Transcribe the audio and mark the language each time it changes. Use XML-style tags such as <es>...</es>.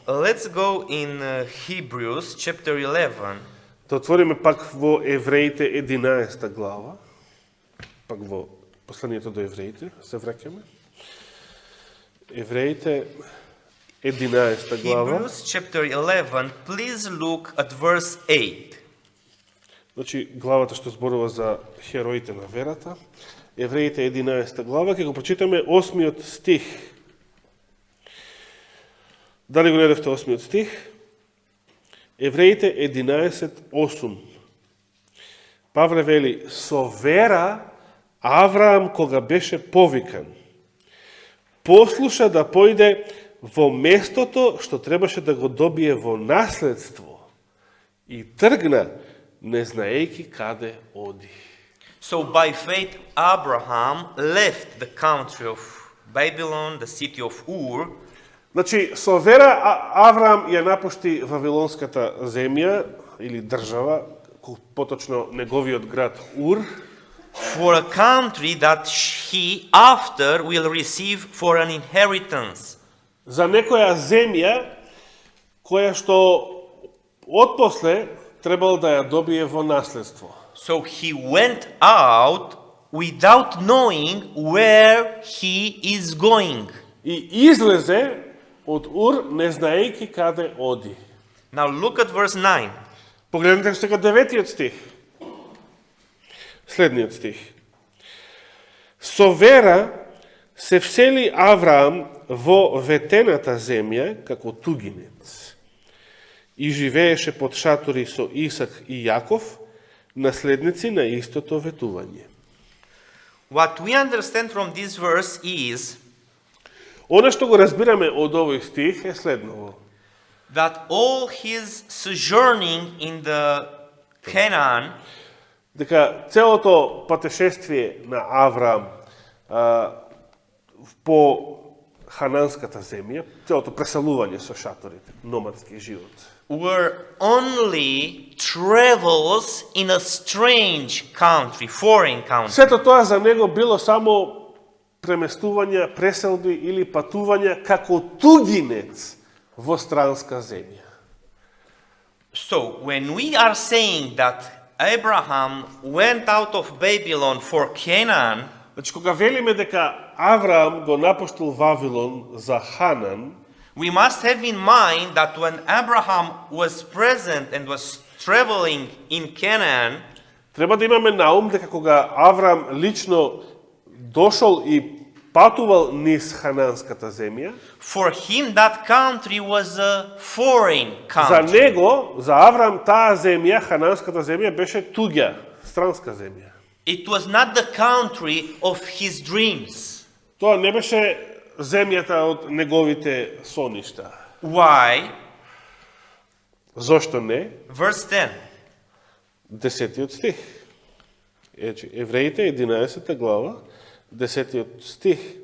<en>Let's go in Hebrews chapter 11.</en> <mk>Да отвориме пак во Евреите 11 глава, пак во посланието до Евреите, се враќаме. Евреите 11 глава.</mk> <en>Hebrews chapter 11, please look at verse 8.</en> <mk>Значи, главата што зборува за хероите на верата. Евреите 11 глава, ќе го прочитаме 8 стих. Дали го гледавте 8 стих? Евреите 11:8. Павле вели: со вера Авраам кога беше повикан, послуша да појде во местото што требаше да го добие во наследство и тргна, не знаејќи каде оди.</mk> <en>So by faith Abraham left the country of Babylon, the city of Ur,</en> <mk>Значи, со вера Авраам ја напушти Вавилонската земја или држава, поточно неговиот град Ур,</mk> <en>for a country that he after will receive for an inheritance.</en> <mk>за некоја земја која што отпосле требало да ја добие во наследство.</mk> <en>So he went out without knowing where he is going.</en> <mk>И излезе од Ур, не знаејќи каде оди.</mk> <en>Now look at verse 9.</en> <mk>Погледнете сега 9 стих. Следниот стих. Со вера се всели Авраам во ветената земја како тугинец и живееше под шатори со Исак и Јаков, наследници на истото ветување.</mk> <en>What we understand from this verse is</en> <mk>Она што го разбираме од овој стих е следново.</mk> <en>that all his sojourning in the Canaan</en> <mk>Дека целото патешествие на Авраам по Хананската земја, целото преселување со шаторите, номадски живот,</mk> <en>were only travels in a strange country, foreign country.</en> <mk>сето тоа за него било само преместувања, преселби или патувања како тугинец во странска земја.</mk> <en>So when we are saying that Abraham went out of Babylon for Canaan,</en> <mk>Значи, кога велиме дека Авраам го напуштил Вавилон за Ханан,</mk> <en>we must have in mind that when Abraham was present and was traveling in Canaan,</en> <mk>треба да имаме на ум дека кога Авраам лично дошол и патувал низ Хананската земја,</mk> <en>for him that country was a foreign</en> <mk>за</mk> <en>country.</en> <mk>него, за Авраам, таа земја, Хананската земја, беше туѓа, странска земја.</mk> <en>It was not the country of his dreams.</en> <mk>Тоа не беше земјата од неговите соништа.</mk> <en>Why?</en> <mk>Зошто не?</mk> <en>Verse 10.</en> <mk>10 стих. Евреите, 11 глава, 10 стих.</mk>